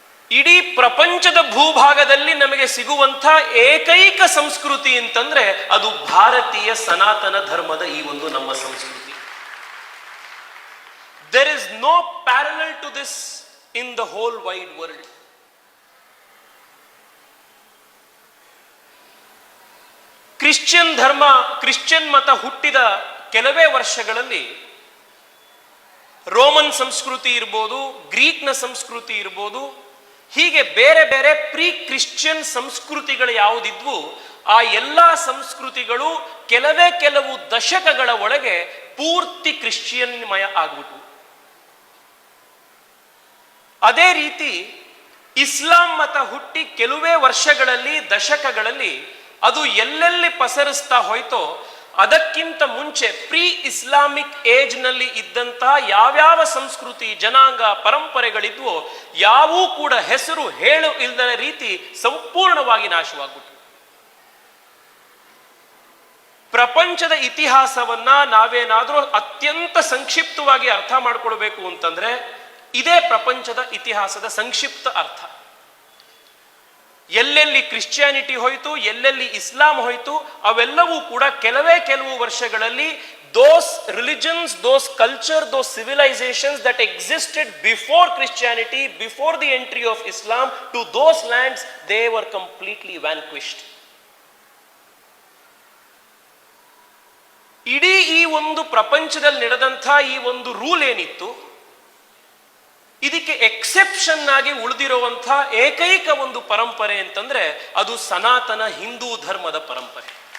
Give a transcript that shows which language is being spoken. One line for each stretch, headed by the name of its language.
Kannada: ಇಡೀ ಪ್ರಪಂಚದ ಭೂಭಾಗದಲ್ಲಿ ನಮಗೆ ಸಿಗುವಂಥ ಏಕೈಕ ಸಂಸ್ಕೃತಿ ಅಂತಂದ್ರೆ ಅದು ಭಾರತೀಯ ಸನಾತನ ಧರ್ಮದ ಈ ಒಂದು ನಮ್ಮ ಸಂಸ್ಕೃತಿ.
English: There is no parallel to this in the whole wide world.
Kannada: Christian ಧರ್ಮ, ಕ್ರಿಶ್ಚಿಯನ್ ಮತ ಹುಟ್ಟಿದ ಕೆಲವೇ ವರ್ಷಗಳಲ್ಲಿ ರೋಮನ್ ಸಂಸ್ಕೃತಿ ಇರ್ಬೋದು, ಗ್ರೀಕ್ನ ಸಂಸ್ಕೃತಿ ಇರ್ಬೋದು, ಹೀಗೆ ಬೇರೆ ಬೇರೆ ಪ್ರೀ ಕ್ರಿಶ್ಚಿಯನ್ ಸಂಸ್ಕೃತಿಗಳು ಯಾವುದಿದ್ವು ಆ ಎಲ್ಲ ಸಂಸ್ಕೃತಿಗಳು ಕೆಲವು ದಶಕಗಳ ಒಳಗೆ ಪೂರ್ತಿ ಕ್ರಿಶ್ಚಿಯನ್ಮಯ ಆಗ್ಬಿಟ್ವು. ಅದೇ ರೀತಿ ಇಸ್ಲಾಂ ಮತ ಹುಟ್ಟಿ ಕೆಲವೇ ವರ್ಷಗಳಲ್ಲಿ, ದಶಕಗಳಲ್ಲಿ ಅದು ಎಲ್ಲೆಲ್ಲಿ ಪಸರಿಸ್ತಾ ಹೋಯ್ತೋ ಅದಕ್ಕಿಂತ ಮುಂಚೆ ಪ್ರೀ ಇಸ್ಲಾಮಿಕ್ ಏಜ್ ನಲ್ಲಿ ಇದ್ದಂತಹ ಯಾವ್ಯಾವ ಸಂಸ್ಕೃತಿ, ಜನಾಂಗ, ಪರಂಪರೆಗಳಿದ್ವೋ ಯಾವೂ ಕೂಡ ಹೆಸರು ಹೇಳು ಇಲ್ಲದ ರೀತಿ ಸಂಪೂರ್ಣವಾಗಿ ನಾಶವಾಗ್ಬಿಟ್ಟು. ಪ್ರಪಂಚದ ಇತಿಹಾಸವನ್ನ ನಾವೇನಾದ್ರೂ ಅತ್ಯಂತ ಸಂಕ್ಷಿಪ್ತವಾಗಿ ಅರ್ಥ ಮಾಡ್ಕೊಳ್ಬೇಕು ಅಂತಂದ್ರೆ ಇದೇ ಪ್ರಪಂಚದ ಇತಿಹಾಸದ ಸಂಕ್ಷಿಪ್ತ ಅರ್ಥ. ಎಲ್ಲೆಲ್ಲಿ ಕ್ರಿಶ್ಚಿಯಾನಿಟಿ ಹೋಯಿತು, ಎಲ್ಲೆಲ್ಲಿ ಇಸ್ಲಾಂ ಹೋಯಿತು, ಅವೆಲ್ಲವೂ ಕೂಡ ಕೆಲವು ವರ್ಷಗಳಲ್ಲಿ
English: those religions, those culture, those civilizations that existed before Christianity, before the entry of Islam to those lands, they were completely vanquished.
Kannada: ಇಡೀ ಈ ಒಂದು ಪ್ರಪಂಚದಲ್ಲಿ ನಡೆದಂಥ ಈ ಒಂದು ರೂಲ್ ಏನಿತ್ತು, ಇದಕ್ಕೆ ಎಕ್ಸೆಪ್ಷನ್ ಆಗಿ ಉಳಿದಿರುವಂಥ ಏಕೈಕ ಒಂದು ಪರಂಪರೆ ಅಂತಂದ್ರೆ ಅದು ಸನಾತನ ಹಿಂದೂ ಧರ್ಮದ ಪರಂಪರೆ.